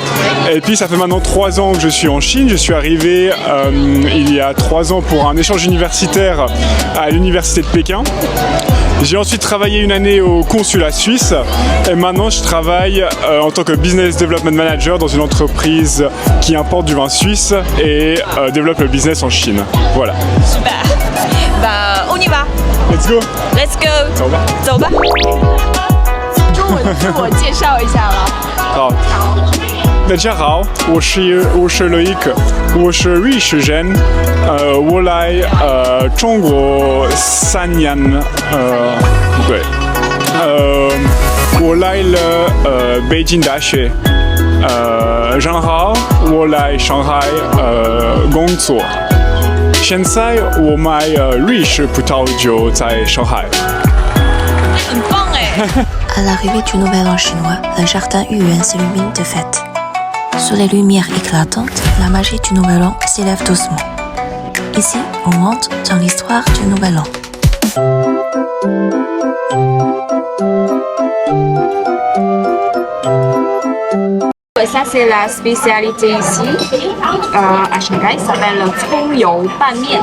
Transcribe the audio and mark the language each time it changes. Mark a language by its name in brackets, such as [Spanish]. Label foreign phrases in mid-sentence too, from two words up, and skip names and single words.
[French] Et puis ça fait maintenant 3 ans que je suis en Chine. Je suis arrivé il y a 3 ans pour un échange universitaire à l'université de Pékin. J'ai ensuite travaillé une année au consulat suisse et maintenant je travaille en tant que [English] Business Development Manager [French] dans une entreprise qui importe du vin suisse et développe le business en Chine. Voilà. Super. On y va. [English] Let's go. Let's go. [Chinese] 走吧。走吧。自我介绍一下了。好。大家好，我是Loïc，我是瑞士人，我来中国3年，对，我来了北京大学，然后我来上海工作，现在我卖瑞士葡萄酒在上海。很棒哎！ [French] À l'arrivée du Nouvel An chinois, le jardin Yuyuan s'illumine de fête. Sous les lumières éclatantes, la magie du Nouvel An s'élève doucement. Ici, on rentre dans l'histoire du Nouvel An. Ça c'est la spécialité ici à Shanghai, ça s'appelle Zongyou Ban Mian.